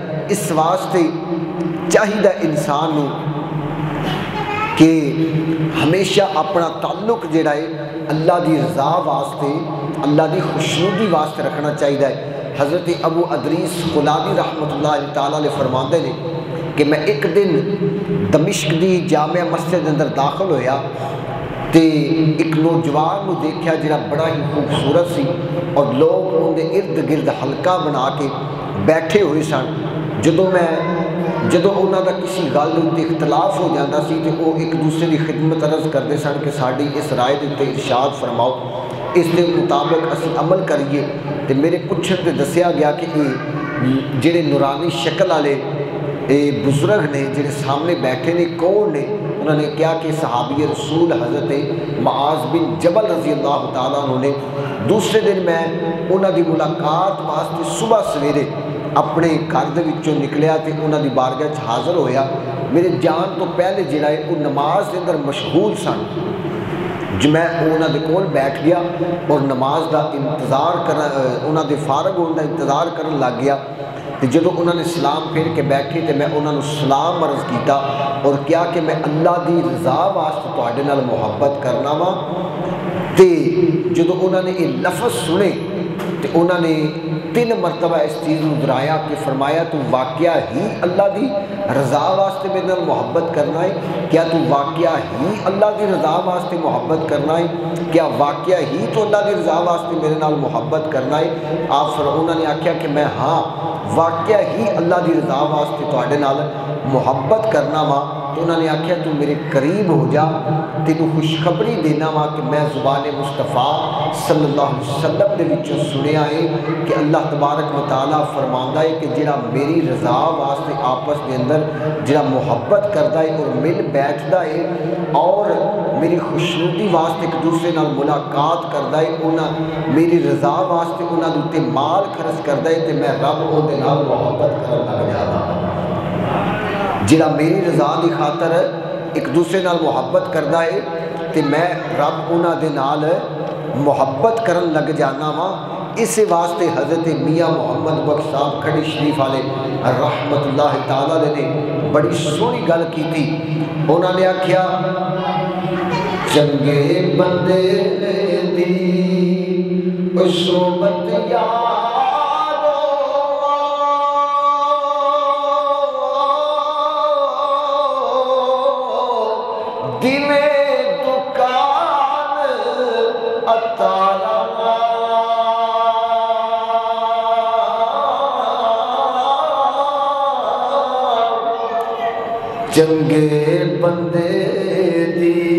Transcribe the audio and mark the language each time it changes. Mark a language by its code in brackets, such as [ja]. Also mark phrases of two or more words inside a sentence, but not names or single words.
[pa] اس واسطے چاہیے انسان کو کہ ہمیشہ اپنا تعلق جڑا ہے اللہ دی رضا واسطے، اللہ دی خوشنودی واسطے رکھنا چاہیے. حضرت ابو ادریس خلابی [ar] رحمۃ اللہ تعالیٰ علیہ [pa] فرماندے نے کہ میں ایک دن دمشق دی جامع مسجد اندر داخل ہویا تے ایک نوجوان کو دیکھا جڑا بڑا ہی خوبصورت سی اور لوگ ان دے ارد گرد حلقہ بنا کے بیٹھے ہوئے سن. جدوں انہوں کا کسی گل اتنے اختلاف ہو جاتا سی تو وہ ایک دوسرے کی خدمت عرض کرتے سن کہ ساری اس رائے کے اتنے ارشاد فرماؤ، اس کے مطابق اسی عمل کریے. تو میرے پوچھنے تے دسیا گیا کہ یہ جڑے نورانی شکل والے بزرگ نے جڑے سامنے بیٹھے نے کون نے؟ انہوں نے کیا کہ صحابی رسول حضرت معاذ بن جبل [ar] رضی اللہ تعالیٰ عنہ [pa] نے. دوسرے دن میں انہوں کی ملاقات واسطے صبح سویرے اپنے گھر دے وچوں نکلیا تے انہوں دی بارگاہ حاضر ہویا. میرے جان تو پہلے جڑا ہے وہ نماز کے اندر مشغول سن، جو میں انہوں دے کول بیٹھ گیا اور نماز دا انتظار انہوں دے فارغ ہونے دا انتظار کرن لگ گیا. تو جدو انہوں نے سلام پھیر کے بیٹھے تو میں انہوں نے سلام عرض کیتا اور کیا کہ میں اللہ دی رضا واسطے تواڈے نال محبت کرنا وا. تے جدو انہوں نے یہ لفظ سنے تو انہوں نے 3 مرتبہ اس چیز کو دہرایا کہ فرمایا تو واقعہ ہی اللہ دی رضا واسطے میرے نال محبت کرنا ہے؟ کیا تو واقعہ ہی اللہ دی رضا واسطے محبت کرنا ہے؟ کیا واقعہ ہی تو اللہ دی رضا واسطے میرے نال محبت کرنا ہے؟ انہوں نے آخیا کہ میں ہاں واقعہ ہی اللہ دی رضا واسطے تواڈے نال محبت کرنا وا. تو انہوں نے آکھیا تو میرے قریب ہو جا، تینوں خوشخبری دینا وا کہ میں زبان مصطفیٰ [ar] صلی اللہ علیہ وسلم [pa] دے وچوں سنیا ہے کہ اللہ تبارک و تعالیٰ فرماندا ہے کہ جڑا میری رضا واسطے آپس دے اندر جڑا محبت کردا ہے اور مل بیٹھدا ہے اور میری خوشنودی واسطے ایک دوسرے نال ملاقات کردا ہے، انہاں میری رضا واسطے انہاں دے اوتے مال خرچ کردا ہے تے میں رب اودے نال محبت کرن لگ جانا۔ جڑا میری رضا دی خاطر ایک دوسرے نال محبت کردا ہے تے میں رب انہاں دے نال محبت کرن لگ جانا وا۔ اس واسطے حضرت میاں محمد بخش صاحب کھڑی شریف والے رحمت اللہ تعالیٰ نے بڑی سونی گل کی تھی۔ انہوں نے آکھیا چنگے بندے دی صحبت یارو دل دکان اتارا چنگے بندے دی